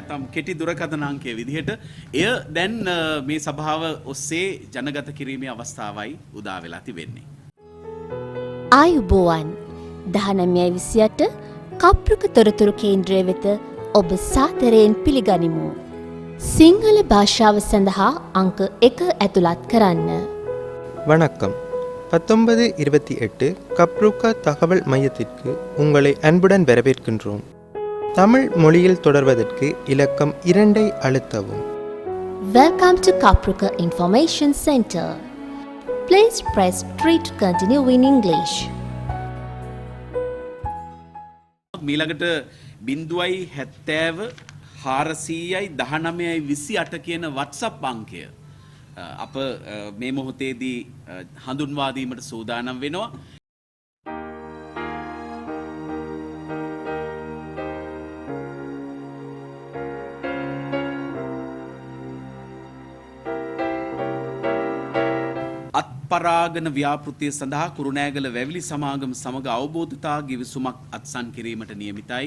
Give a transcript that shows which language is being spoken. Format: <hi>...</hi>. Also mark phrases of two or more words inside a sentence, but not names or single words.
<si>කෙටි දුරකථන අංකය විදිහට එය දැන් මේ සභාව ඔස්සේ ජනගත කිරීමේ අවස්ථාවයි උදා වෙලා තිබෙන්නේ. ආයුබෝවන් 1928 කප්රුක තොරතුරු කේන්ද්‍රය වෙත ඔබ සාදරයෙන් පිළිගනිමු. සිංහල භාෂාව සඳහா අංක 1 ඇතුළත් කරන්න.</si> <ta>வணக்கம் 1928 கப்ருக்கா தகவல் மையத்திற்கு உங்களை அன்புடன் வரவேற்கின்றோம். தமிழ் மொழியில் தொடர்வதற்கு இலக்கம் 2 அழுத்தவும்.</ta> <en>Welcome to Kapruka Information Center. Please press 3 to continue in English.</en> <si>මීළඟට 070 400යි 19යි 28 කියන WhatsApp අංකය අප මේ මොහොතේදී හඳුන්වා දීමට සූදානම් වෙනවා. අත්පරාගන ව්‍යාපෘතිය සඳහා කුරුණෑගල වැවිලි සමාගම සමග අවබෝධතා ගිවිසුමක් අත්සන් කිරීමට නියමිතයි.</si>